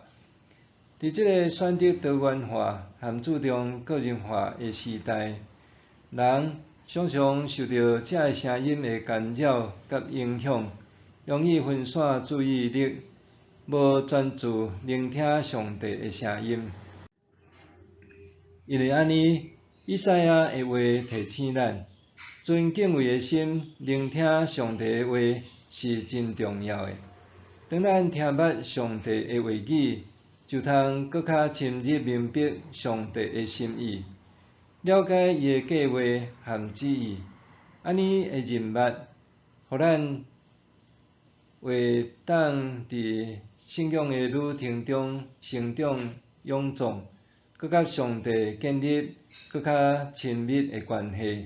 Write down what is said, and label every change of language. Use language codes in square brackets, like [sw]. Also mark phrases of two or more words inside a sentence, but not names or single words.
[nan] 伫这个选择多元化和注重个人化的时代，人常常受到这个声音的干扰甲影响，容易分散注意力，无专注聆听上帝的声音。因为安尼，以赛亚的话提醒咱，存敬畏的心，聆听上帝的话是真重要的。当咱听捌上帝的话语，就通搁较深入明白上帝的心意，了解伊的计划和旨意。安尼的认捌，互咱会当伫信仰的旅程中成长勇壮，搁甲上帝建立搁较亲密的关系。